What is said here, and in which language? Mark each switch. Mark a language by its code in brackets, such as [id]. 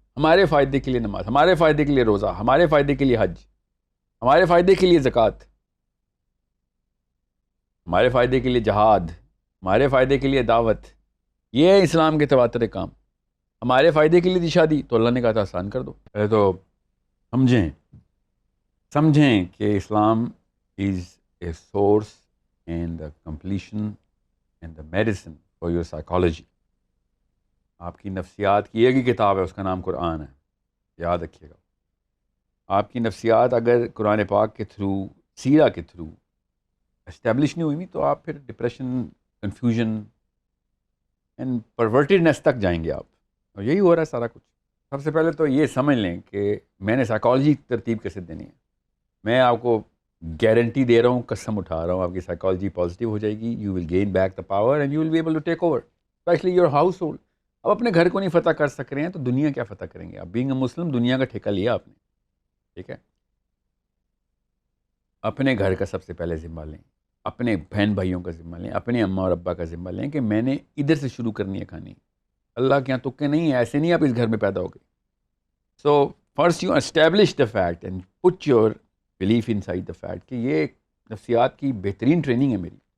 [ur] ہمارے فائدے کے لیے نماز، ہمارے فائدے کے لیے روزہ، ہمارے فائدے کے لیے حج، ہمارے فائدے کے لیے زکوٰۃ، ہمارے فائدے کے لیے جہاد، ہمارے فائدے کے لیے دعوت. یہ ہے اسلام کے تواتر کام. ہمارے فائدے کے لیے دی شادی تو اللہ نے کہا تھا آسان کر دو. پہلے تو سمجھیں کہ [en] Islam is a source and the completion and the medicine for your psychology. [ur] آپ کی نفسیات کی ایک ہی کتاب ہے، اس کا نام قرآن ہے، یاد رکھیے گا. آپ کی نفسیات اگر قرآن پاک کے تھرو، سیرہ کے تھرو اسٹیبلش نہیں ہوئی تو آپ پھر ڈپریشن، کنفیوژن اینڈ پرورٹیڈنیس تک جائیں گے آپ. اور یہی ہو رہا ہے سارا کچھ. سب سے پہلے تو یہ سمجھ لیں کہ میں نے سائیکالوجی ترتیب کیسے دینی ہے. میں آپ کو گارنٹی دے رہا ہوں، قسم اٹھا رہا ہوں، آپ کی سائیکالوجی پازیٹیو ہو جائے گی. [en] You will gain back the power and you will be able to take over especially your household. [ur] اب اپنے گھر کو نہیں فتح کر سک رہے ہیں تو دنیا کیا فتح کریں گے آپ؟ بینگ اے مسلم دنیا کا ٹھیکہ لیا آپ نے، ٹھیک ہے. اپنے گھر کا سب سے پہلے ذمہ لیں، اپنے بہن بھائیوں کا ذمہ لیں، اپنے اماں اور ابا کا ذمہ لیں کہ میں نے ادھر سے شروع کرنی ہے کھانی. اللہ کے یہاں تکے نہیں ہیں، ایسے نہیں آپ اس گھر میں پیدا ہو گئے. [en] so first you establish the fact [ur] and put your belief in side the fact کہ یہ ایک نفسیات کی بہترین ٹریننگ ہے میری.